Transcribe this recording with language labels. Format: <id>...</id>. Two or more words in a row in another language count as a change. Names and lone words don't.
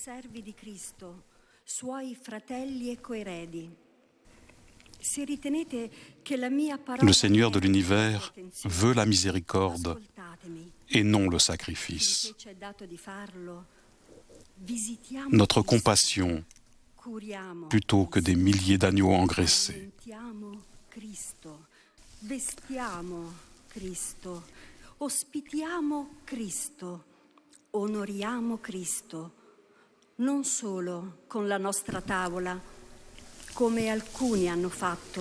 <fr>Le Seigneur de l'univers veut la miséricorde et non le sacrifice. Notre compassion, plutôt que des milliers d'agneaux engraissés.</fr> <it>Vestiamo Cristo, ospitiamo Cristo, onoriamo Cristo, non solo con la nostra tavola, come alcuni hanno fatto,</it>